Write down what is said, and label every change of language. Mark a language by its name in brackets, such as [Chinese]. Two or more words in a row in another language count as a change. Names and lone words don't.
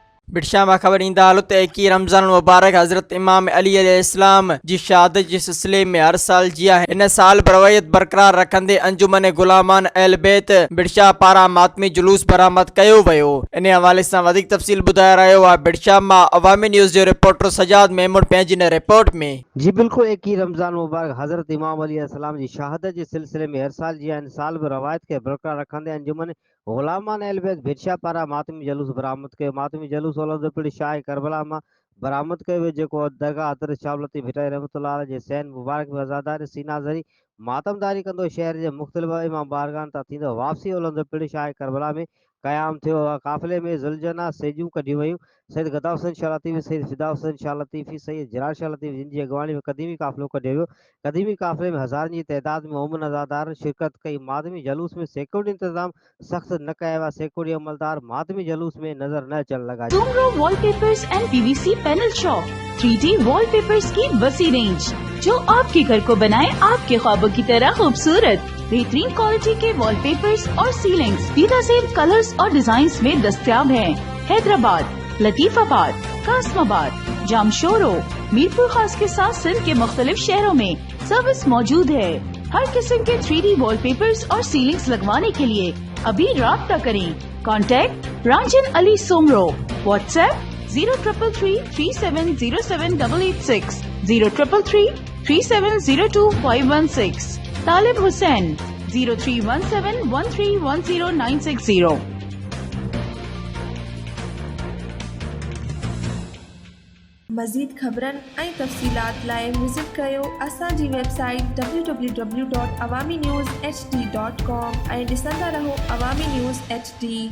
[Sindhi] बिटशा मां ख़बर ईंदा हालत 21 रमज़ान मुबारक हज़रत इमाम अली अलैहिस्सलाम जी शहादत जे सिलसिले में हर साल जिया इन साल रवायत बरक़रार रखंदे अंजुमन गुलामान अहल बैत बिटशा पारां मातमी जुलूस बरामद कयो वियो। इन हवाले सां वधीक तफ़सील ॿुधाए रहियो आहे बिटशा मां अवामी न्यूज़ जो रिपोर्टर सजाद महमूद पंहिंजी इन रिपोर्ट में। जी बिल्कुल 21 रमज़ान मुबारक हज़रत इमाम अली अलैहिस्सलाम जी शहादत जे सिलसिले में हर साल जिया इन साल भी रवायत के बरक़रार रखंदे अंजुमन गुलामान अहल बैत बिटशा पारां मातमी जुलूस बरामद कयो। मातमी जुलूस हलंदो पिणु शाह करबला मां बरामद कयो वियो, जेको दरगाह हज़रत शाह लतीफ़ भिटाई रहमतुल्लाह अलैह जे सैन मुबारक में अज़ादार सीना ज़री मातमदारी कंदो शहर जे मुख़्तलिफ़ इमाम बारगाहन तां थींदो वापसी हलंदो पिणु शाह करबला में क़याम थियो। काफ़िले में ज़ुलजना सेजूं कढियूं वयूं। सैयद गदा हुसैन शाह लतीफ़ी, सैयद फिदा हुसैन शाह लतीफ़ी, सैयद जलाल शाह लतीफ़ी जिन जी अॻवानी में क़दीमी काफ़िलो कढियो वियो। क़दीमी काफ़िले में हज़ारनि जी तइदाद में मोमिन अज़ादारनि शिरकत कई। मातमी जलूस में सैकड़ों इंतज़ाम सख़्त न कया विया। सैकड़ों अमलदार मातमी जलूस में नज़र न अचण लॻा। [Urdu] Sumro Wallpapers and PVC Panel Shop 3D وال پیپرز کی وسیع رینج جو آپ کے گھر کو بنائے آپ کے خوابوں کی طرح خوبصورت. بہترین کوالٹی کے وال پیپرز اور سیلنگز بہترین کلرز اور ڈیزائنز میں دستیاب ہیں. حیدرآباد، لطیف آباد، قاسم آباد، جامشورو، میرپور خاص کے ساتھ سندھ کے مختلف شہروں میں سروس موجود ہے. ہر قسم کے 3D وال پیپرز اور سیلنگز لگوانے کے لیے ابھی رابطہ کریں. کانٹیکٹ رانجھن علی سومرو، واٹس ایپ 0333370786، 033337025516، طالب حسین 031713109060. [Sindhi] मज़ीद ख़बरनि ऐं तफ़सीलात लाइ विज़िट कयो असांजी वेबसाइट www.awamiNewsHD.com ऐं ॾिसंदा रहो अवामी न्यूज़ HD।